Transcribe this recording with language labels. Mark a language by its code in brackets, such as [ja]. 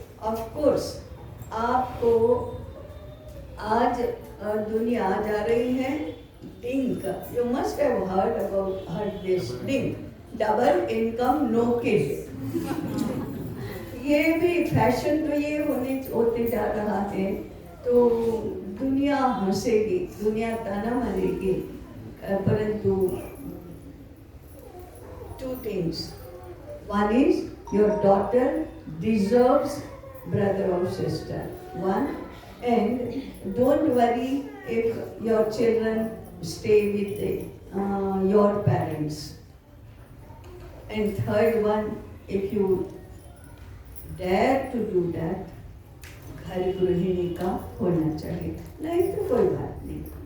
[en] Of course, [hi] आपको आज दुनिया जा रही है DINK. [en] You must have heard this DINK. Double income, no kid. [hi] ये भी फैशन तो ये होते जा रहा है, तो दुनिया हंसेगी, दुनिया ताना मारेगी। परंतु [en] 2 things. One is your daughter deserves brother or sister. One, and don't worry if your children stay with your parents. And third one, if you dare to do that, [hi] घर गृहिणी का होना चाहिए, नहीं तो कोई बात नहीं।